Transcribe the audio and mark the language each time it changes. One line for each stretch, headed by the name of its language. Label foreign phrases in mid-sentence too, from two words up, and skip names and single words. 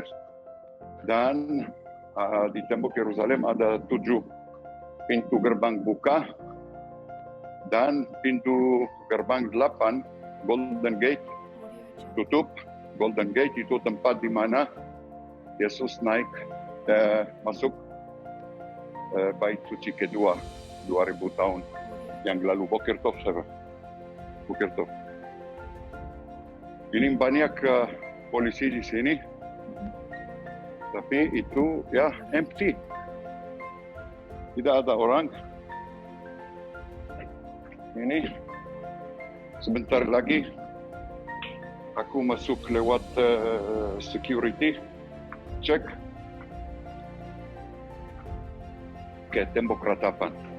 Indonesian: Dan di tembok Yerusalem ada 7 pintu gerbang buka, dan pintu gerbang 8 Golden Gate tutup. Golden Gate itu tempat di mana Yesus naik masuk Bait Suci kedua 2000 tahun yang lalu.
Hebrew: בוקר טוב,
Indonesian: sahabat.
Hebrew: בוקר טוב.
Indonesian: Ini banyak polisi di sini, tapi itu ya empty. Tidak ada orang. Ini sebentar lagi aku masuk lewat
English: security check
Indonesian: ke tembok ratapan.